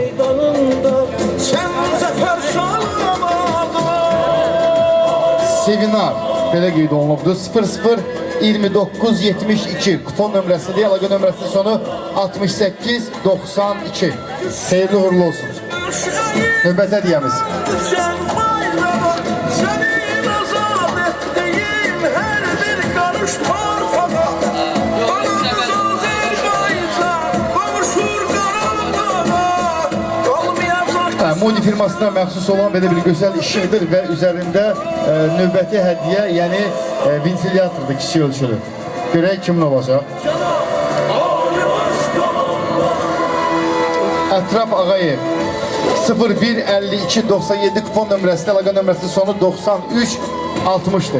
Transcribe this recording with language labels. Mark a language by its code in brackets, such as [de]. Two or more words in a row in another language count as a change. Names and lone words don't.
[az] meydanında Sən zəfər şanlamadın Sevinar belə qeyd olunubdur. 2972 kupon nömrəsidir. Əlaqə nömrəsinin sonu 6892. Xeyirli uğurlu olsun. Növbətə deyəmiz. [tr] Sen bayrama, senin azad ettiğin her bir karış torpağa. Anamız Azerbaycan, kavuşur Qarabağ'a. Kalmayacak [az] Modi firmasına məxsus olan belə bir gözəl işıqdır və üzərində növbəti hədiyyə, yəni ventilyatordur, kiçik ölçülü. Görək kimin olacaq? Ətraf Ağayev 015297 kupon nömrəsində, əlaqə nömrəsinin sonu 9360'dır.